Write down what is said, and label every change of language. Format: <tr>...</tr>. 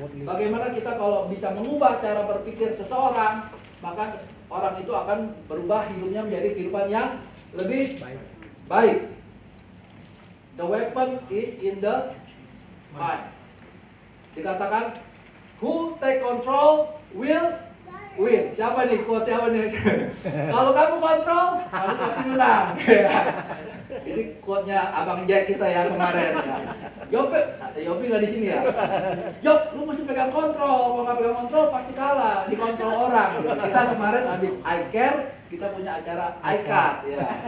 <id>Bagaimana kita kalau bisa mengubah cara berpikir seseorang, maka orang itu akan berubah hidupnya menjadi kehidupan yang lebih baik.</id> <en>The weapon is in the mind.</en> <id>Dikatakan,</id> <en>who take control will win.</en> <id>Siapa nih? Quote siapa nih? Kalau kamu kontrol, kamu pasti menang. Ini quote-nya Abang Jack kita ya kemarin. Yopi nggak di sini ya? Yop, lu mesti pegang kontrol. Kalau nggak pegang kontrol pasti kalah. Dikontrol orang. Gitu. Kita kemarin habis I Care, kita punya acara I Cut. Ya.</id>